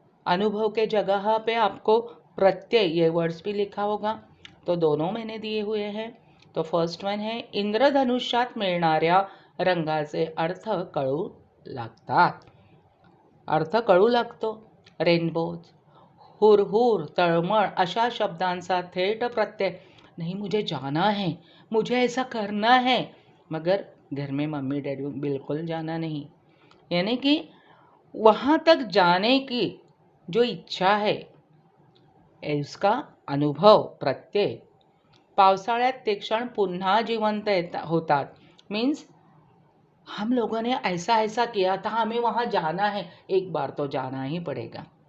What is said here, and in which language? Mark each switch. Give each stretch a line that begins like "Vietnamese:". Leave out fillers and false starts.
Hindi: अनुभव के जगह पे आपको प्रत्यय ये वर्ड्स भी लिखा होगा, तो दोनों मैंने दिए हुए हैं. तो फर्स्ट वन है,
Marathi: इंद्रधनुष्यात मिळणाऱ्या रंगाचे अर्थ कळू लागतात. अर्थ कळू लागतो. रेनबो, हुरहुर, तळमळ अशा शब्दांचा थेट प्रत्यय.
Hindi: नहीं, मुझे जाना है, मुझे ऐसा करना है, मगर घर में मम्मी डैडी बिल्कुल जाना नहीं. यानी कि वहाँ तक जाने की जो इच्छा है उसका अनुभव प्रत्यय.
Marathi: पावसाळ्यात ते क्षण पुन्हा जिवंत होतात.
Hindi: मीन्स हम लोगों ने ऐसा ऐसा किया था, हमें वहाँ जाना है, एक बार तो जाना ही पड़ेगा.